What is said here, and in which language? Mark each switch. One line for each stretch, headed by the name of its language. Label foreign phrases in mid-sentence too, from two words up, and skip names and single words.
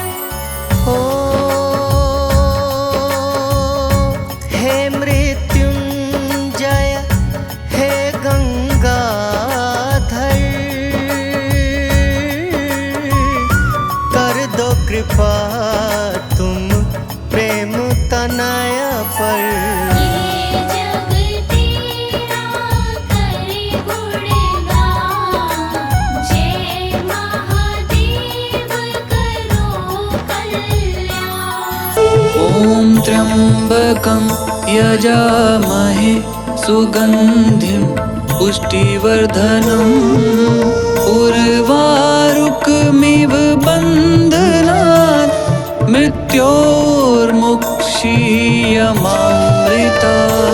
Hindi: हो हे मृत्युंजय हे गंगाधर, कर दो कृपा तुम प्रेम तनय पर। ये जग तेरा करे गुणगान, जय महादेव करो कल्याण।
Sanskrit: ॐ त्र्यम्बकं यजामहे सुगन्धिं पुष्टिवर्धनम् उर्वारुकमिव बन्धनान् मृत्योर्मुक्षीयमामृतात्।